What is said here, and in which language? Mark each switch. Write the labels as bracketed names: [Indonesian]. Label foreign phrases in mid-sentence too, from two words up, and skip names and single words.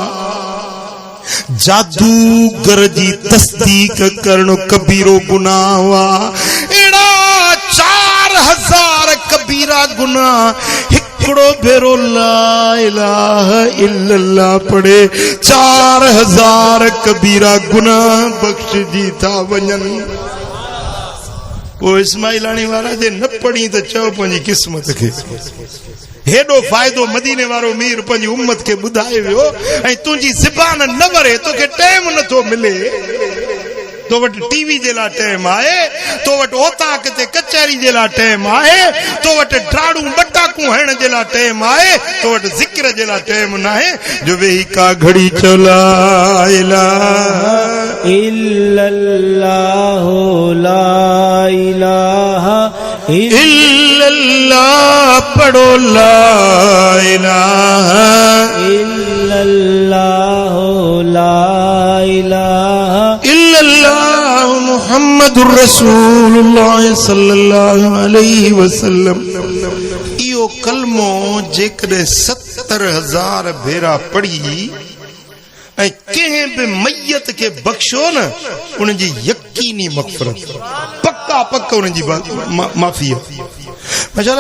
[Sindhi] जादूगर जी तस्दीक करण कबीरो गुनाह हुआ एड़ा 4000 कबीरा गुनाह हिकड़ो भेरो [Arabic] لا إله إلا الله [Sindhi] पढ़े 4000 कबीरा गुनाह बख्शजी था वञन वो इस्माइलानी वारा जे न पढ़ी त चओ पंहिंजी क़िस्मत खे हेडो फायदो मदीने वारो मीर पंहिंजी उम्मत खे ॿुधाए वियो ऐं तुंहिंजी ज़बान न वरे तोखे टाइम नथो मिले तो वट टीवी जे लाइ टाइम आहे तो वट ओताक ते कचहरी जे लाइ टाइम आहे तो वट ड्राड़ू बटाकू हण जे लाइ टाइम आहे तो वट ज़िक्र जे लाइ टाइम न आहे जो वेही का घड़ी चला इलाहा [Arabic] إلا الله لا إله إلا الله पढ़ो لا إله إلا الله لا إله إلا الله محمد رسول الله صلى الله عليه وسلم [Sindhi] इहो कलमो जेकॾहिं 70,000 भेरा पढ़ी ऐं कंहिं बि मैयत खे बख़्शो न उनजी यकीनी मग़फ़िरत पक्का उनजी माफ़ी माशाअल्लाह।